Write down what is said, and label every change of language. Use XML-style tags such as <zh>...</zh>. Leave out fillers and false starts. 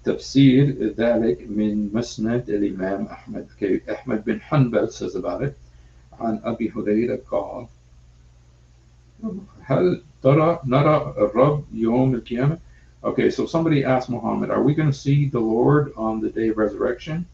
<ar>تفسير ذلك من مسند الإمام أحمد.</ar> <en>Okay, Ahmad bin Hanbal says about it.</en> <ar>عن أبي هريرة قال هل نرى الرب يوم القيامة?</ar> <en>Okay, so somebody asked Muhammad, are we going to see the Lord on the day of resurrection?</en>